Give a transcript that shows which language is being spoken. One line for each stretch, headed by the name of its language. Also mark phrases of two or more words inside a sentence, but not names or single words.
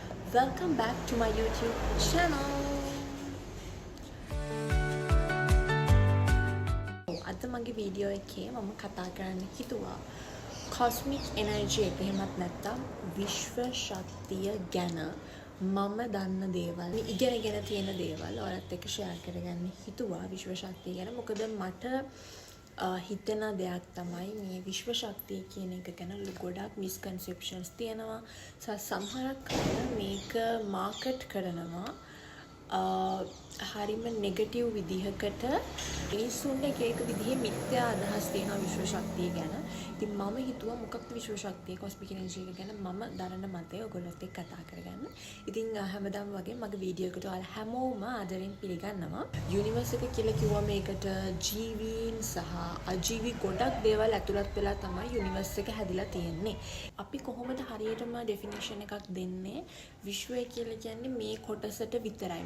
English: Welcome back to my YouTube channel.
Sinhala: අද මගේ වීඩියෝ එකේ මම කතා කරන්න හිතුවා
English: cosmic energy
Sinhala: එක එහෙමත් නැත්නම් විශ්ව ශක්තිය ගැන මම දන්න දේවල් මේ ඉගෙනගෙන තියෙන දේවල් ඔයාලත් එක්ක share කරගන්න හිතුවා විශ්ව ශක්තිය ගැන. මොකද මට හිතෙන දෙයක් තමයි මේ විශ්ව ශක්තිය කියන එක ගැන ගොඩක් misconceptions තියෙනවා. සමහරක් අය මේක මාකට් කරනවා හරිම නෙගටිව් විදිහකට මිනිස්සුන්ට එක විදිහේ මිත්‍යා අදහස් තියෙනවා විශ්ව ශක්තිය ගැන. ඉතින් මම හිතුවා මොකක්ද විශ්ව ශක්තිය
English: cosmic energy
Sinhala: එක ගැන මම දරන මතය ඔයගොල්ලොත් එක්ක කතා කරගන්න. ඉතින් හැමදාම වගේ මගේ වීඩියෝ එකට ඔයාලා හැමෝම ආදරෙන් පිළිගන්නවා. යුනිවර්ස් එක කියලා කිව්වම ඒකට ජීවීන් සහ අජීවී ගොඩක් දේවල් ඇතුළත් වෙලා තමයි යුනිවර්ස් එක හැදිලා තියෙන්නේ. අපි කොහොමද හරියටම ඩෙෆිනිෂන් එකක් දෙන්නේ විශ්වය කියලා කියන්නේ මේ කොටසට විතරයි.